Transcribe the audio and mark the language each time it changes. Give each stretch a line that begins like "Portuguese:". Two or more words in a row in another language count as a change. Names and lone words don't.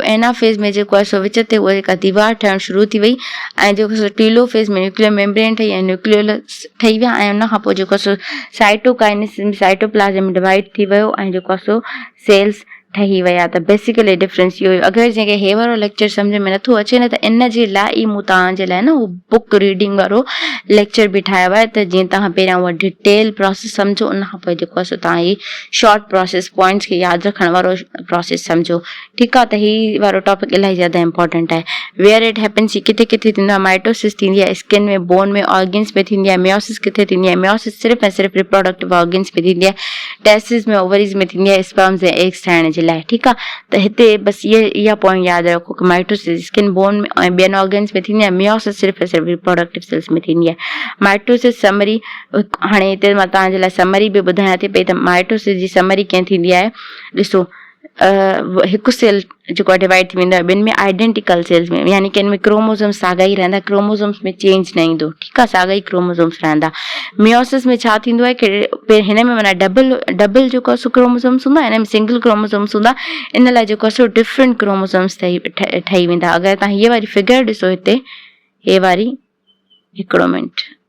Sindhi: एनाफेज में जेको आहे सो विच ते उहा जेका दीवार ठहणु शुरू थी वई ऐं जेको सो टीलोफेज में
English: nuclear membrane
Sindhi: ठही ऐं न्यूक्लियोलस ठही विया ऐं उन खां पोइ जेको आहे सो साइटोकाइनेसिस में
English: cytoplasm divide
Sindhi: थी वियो ऐं जेको आहे सो सेल्स ठही विया त
English: basically difference
Sindhi: इहो अगरि जंहिंखे हे वारो लेक्चर सम्झ में नथो अचे न त इन जे लाइ मूं तव्हांजे लाइ न उहो
English: book reading
Sindhi: वारो लेक्चर बि ठाहियो आहे त जीअं तव्हां पहिरियां उहा
English: detail process
Sindhi: सम्झो उन खां पोइ जेको आहे तव्हां ही
English: short process points
Sindhi: खे यादि रखण वारो प्रोसेस सम्झो ठीकु आहे त ही वारो टॉपिक इलाही ज़्यादा इंपॉर्टेंट आहे
English: where it happens
Sindhi: ही किथे किथे थींदो आहे माइटोसिस थींदी आहे स्किन में बोन में ऑर्गन्स में थींदी आहे मियोसिस किथे थींदी आहे मियोसिस सिर्फ़ु ऐं सिर्फ़ु
English: reproductive organs
Sindhi: में थींदी आहे टेस्टिस में ओवरीज में थींदी आहे स्पर्म्स ऐं एग्स ठाहिण जे लाइ ठीकु आहे त हिते बसि इहा पॉइंट यादि रखो कि माइटोसिस
English: skin bone
Sindhi: में ऐं ॿियनि ऑर्गन्स में थींदी आहे मियोसिस सिर्फ़ु ऐं सिर्फ़ु
English: reproductive cells
Sindhi: में थींदी आहे
English: mitosis summary
Sindhi: हाणे हिते मां तव्हांजे लाइ समरी बि ॿुधायां थी पई त माइटोसिस जी समरी कीअं थींदी आहे ॾिसो हिकु सेल जेको आहे डिवाइड थी वेंदो आहे ॿिनि में
English: identical cells
Sindhi: में यानी कि हिन में क्रोमोसोम्स साॻा ई रहंदा क्रोमोसोम्स में चेंज न ईंदो ठीकु आहे साॻा ई क्रोमोसोम्स रहंदा मियोसिस में छा थींदो आहे कि हिन में माना डबल जेको आहे क्रोमोसोम्स हूंदा हिन में
English: single chromosomes
Sindhi: हूंदा इन लाइ जेको आहे
English: different chromosomes
Sindhi: ठही वेंदा अगरि तव्हां हीअ वारी फिगर ॾिसो हिते हे वारी हिकिड़ो मिंट